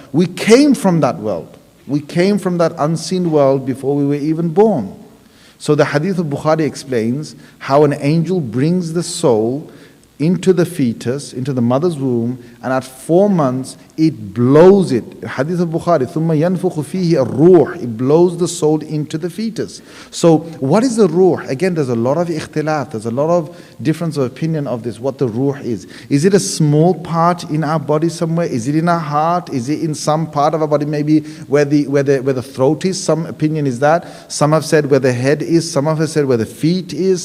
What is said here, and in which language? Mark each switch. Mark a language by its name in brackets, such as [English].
[English] We came from that world. We came from that unseen world before we were even born. So the hadith of Bukhari explains how an angel brings the soul into the fetus, into the mother's womb, and at 4 months it blows it. Hadith of Bukhari, [Arabic] ثُمَّ يَنْفُخُ فِيهِ الرُّوحِ. [English] It blows the soul into the fetus. So what is the ruh? Again, there's a lot of ikhtilaf, there's a lot of difference of opinion of this, what the ruh is. Is it a small part in our body somewhere? Is it in our heart? Is it in some part of our body, maybe where the throat is? Some opinion is that. Some have said where the head is. Some have said where the feet is.